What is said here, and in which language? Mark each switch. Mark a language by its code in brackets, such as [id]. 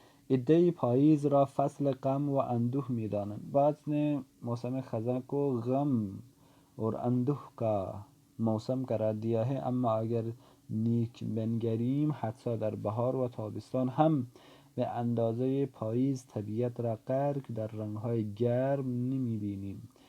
[fa] عده‌ای پاییز را فصل غم و اندوه می‌دانند. [ur] بعض نے موسم خزاں کو غم اور اندوہ کا موسم قرار دیا ہے. [fa] اما اگر نیک بنگریم حتی در بهار و تابستان هم به اندازه پاییز طبیعت را غرق در رنگ‌های گرم نمی‌بینیم.